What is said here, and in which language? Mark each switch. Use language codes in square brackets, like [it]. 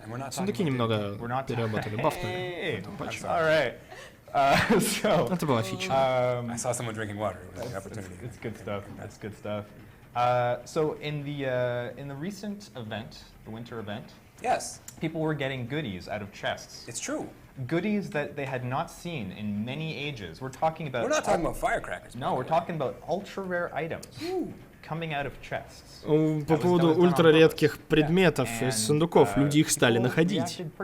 [ru] Сундуки немного переработали, бафнули. Это была фича. [en] I saw someone drinking water. It was an opportunity. It's good stuff. That's good stuff. So in the recent event, the winter event, yes, people were getting goodies out of chests. It's true. Goodies that they had not seen in many ages. We're talking about. We're not talking about firecrackers. No, we're talking about ultra rare items coming out of chests. [ru] По поводу ультраредких предметов из сундуков, люди их стали находить.